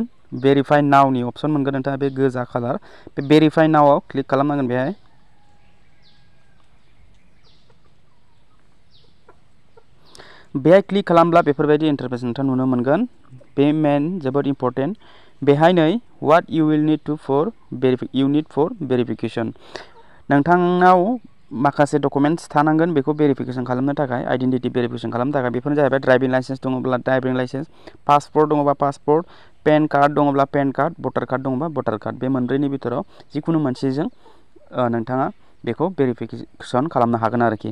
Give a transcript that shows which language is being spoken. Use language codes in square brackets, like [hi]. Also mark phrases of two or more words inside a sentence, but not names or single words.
[en] verify now [brx] अपसन मोनगोन नोंथाङा, बे गोजा कालार। बे [en] verify now [brx] क्लिक खालामनांगोन। बेहाय क्लिक खालामब्ला बेफोरबायदि इन्टारफेस नोंथाङा नुनो मोनगोन। बे मेन जोबोद इम्परटेन्ट। बेहाय नै [en] what you will need for verification. [brx] नोंथांनाव माखासे डकुमेन्ट्स थानांगोन बेखौ भेरिफिकेशन खालामनो थाखाय, [en] identity verification [brx] खालामनो थाखाय। बेफोरनो जाहैबाय [en] driving license [brx] दङब्ला [en] driving license, [brx] पासपर्ट दङबा पासपर्ट, [en] PAN card [brx] दङब्ला [en] PAN card, voter card [brx] दङबा [en] voter card, [brx] बे मोनब्रैनि बिथोराव जिखुनु मोनसेजों नोंथाङा बेखौ भेरिफिकेसन खालामनो हागोन आरोखि।